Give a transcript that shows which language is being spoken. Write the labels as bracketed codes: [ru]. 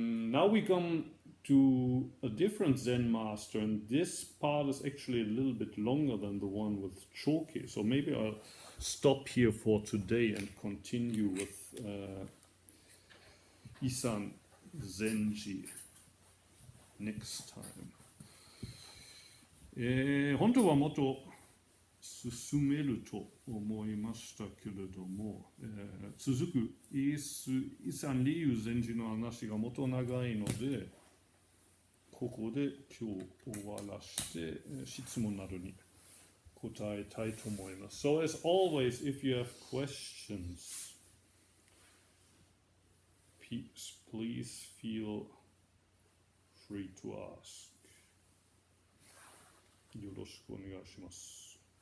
[en] Now we come to a different Zen master, and this part is actually a little bit longer than the one with Choke. So maybe I'll stop here for today and continue with Isan Zenji next time. [ja] 本当はもっと進めると思いましたけれども、続くイサンリユ禅師の話がもっと長いので、ここで今日終わらして、質問などに答えたいと思います。 [en] So as always, if you have questions, please feel free to ask. [ja] よろしくお願いします。